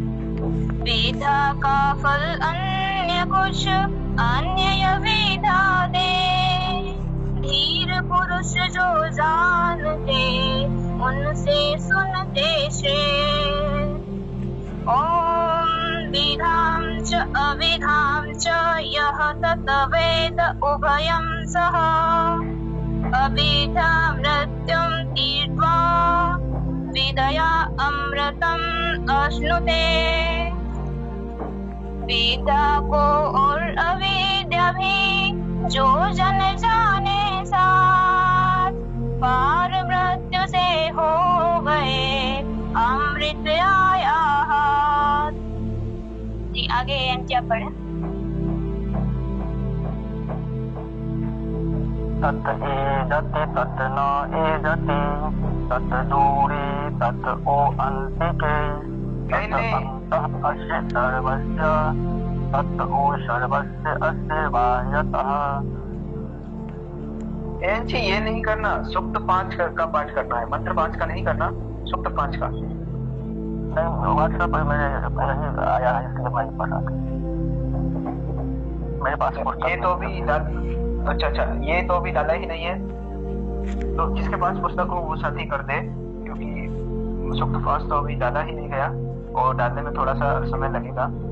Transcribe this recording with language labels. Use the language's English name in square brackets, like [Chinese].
[Hindi] विद्या का फल अन्य कुछ अन्य विद्या दे, धीर पुरुष जो जानते उनसे सुनते श्रेय। [Sanskrit] ओम विधाम च अविधाम च यः तत् वेद उभयं सः अविद्या मृत्युं तीर्त्वा विदया अमृतम् अश्नुते। [Hindi] विद्या को और अविद्या भी जो जन जाने साथ, पार मृत्यु से हो गए अमृत आया हाथ। जी आगे क्या पढ़े। [Sanskrit] तत् एजते तत् न एजते तत् दूरे तत् ओ अंतिके तत् अन्तः अस्य सर्वस्य तत् ओ सर्वस्य अस्य बाह्यतः। [Hindi] ये नहीं करना, सूक्त 5 का पाठ करना है, मंत्र 5 का नहीं करना, सूक्त 5 का। व्हाट्सएप पर मैंने आया है इसलिए मैं पढ़ा। मेरे पास ये तो भी अच्छा, ये तो भी डाला ही नहीं है, तो जिसके पास पुस्तक हो वो साथी कर दे, क्योंकि सुक्त पास तो अभी डाला ही नहीं गया और डालने में थोड़ा सा समय लगेगा।